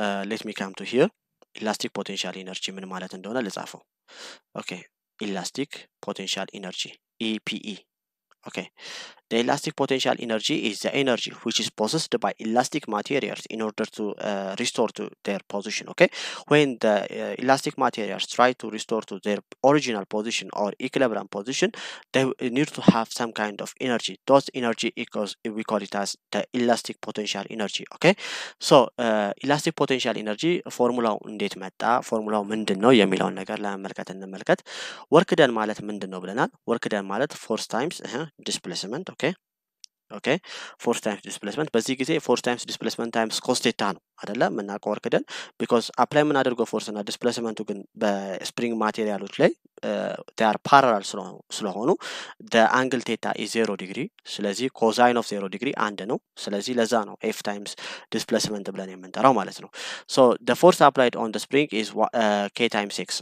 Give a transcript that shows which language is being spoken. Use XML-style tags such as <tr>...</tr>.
<en>ሌት ሚ ካም ቱ ሂር ኢላስቲክ ፖቴንሻል ኤነርጂ</en> <am>ምን ማለት እንደሆነ ልጻፈው።</am> <en>ኦኬ ኢላስቲክ ፖቴንሻል ኤነርጂ ኢፒኢ Okay, the elastic potential energy is the energy which is possessed by elastic materials in order to restore to their position. Okay, when the elastic materials try to restore to their original position or equilibrium position, they need to have some kind of energy. Those energy equals, we call it as the elastic potential energy. Okay, so elastic potential energy formula</en> <am>እንዴት መጣ? ፎርሙላው ምንድነው የሚለውን ነገር ለመመልከት እንመልከት። ወርክ ደን ማለት ምንድነው ብለናል?</am> <en>ወርክ ደን</en> <am>ማለት</am> <en>ፎርስ ታይምስ ዲስፕሌስመንት። ኦኬ ፎርስ ታይምስ ዲስፕሌስመንት።</en> <am>በዚህ ጊዜ</am> <en>ፎርስ ታይምስ ዲስፕሌስመንት ታይምስ ኮስ ቴታ</en> <am>ነው አይደለ? የምናውቀው ወርክ ደን ቢኮዝ አፕላይ የምናደርገው ፎርስ እና ዲስፕሌስመንቱ ግን በስፕሪንግ ማቴሪያሎች ላይ</am> <en>they are parallel</en> <am>ስለሆኑ</am> <en>the angle theta is 0 degree።</en> <am>ስለዚህ</am> <en>cosine of 0 degree</en> <am>አንድ ነው። ስለዚህ ለዛ ነው</am> <en>f times displacement</en> <am>ብለን የምንጠራው ማለት ነው።</am> <en>so the force applied on the spring is k times x.</en>